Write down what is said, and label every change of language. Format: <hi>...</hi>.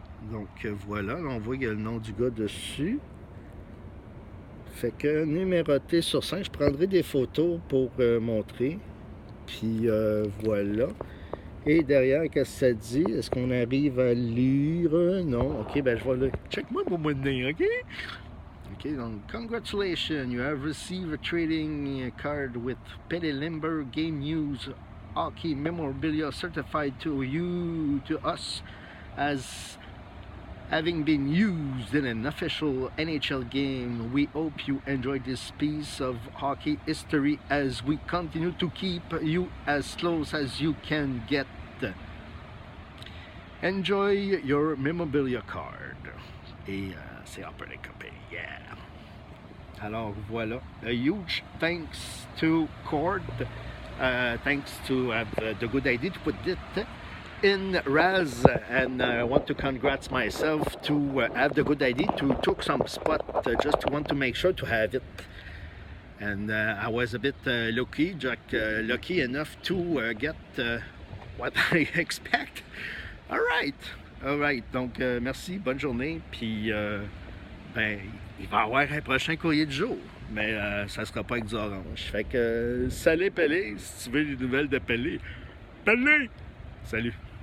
<fr>Donc voilà, là, on voit qu'il y a le nom du gars dessus. Fait que numéroté sur 5, je prendrai des photos pour montrer. Puis voilà. Et derrière, qu'est-ce que ça dit? Est-ce qu'on arrive à lire? Non. Ok, ben je vais le... Check-moi mon mot de nez, ok?</fr> <en>Ok, donc, congratulations, you have received a trading card with Petty Limber Game News Hockey Memorabilia certified to us as having been used in an official NHL game. We hope you enjoyed this piece of hockey history as we continue to keep you as close as you can get. Enjoy your memorabilia card. Et c'est Operating Company, yeah. Alors voilà, a huge thanks to Cord. Thanks to the good idea to put it in RAS, and I want to congrats myself to have the good idea to took some spot just to want to make sure to have it. And I was a bit lucky enough to get what I expect. All right.</en> <fr>Donc merci, bonne journée. Puis ben, il va y avoir un prochain courrier du jour. Mais ça sera pas avec du orange. Fait que, salut Pelé, si tu veux des nouvelles de Pelé, Pelé! Salut!</fr>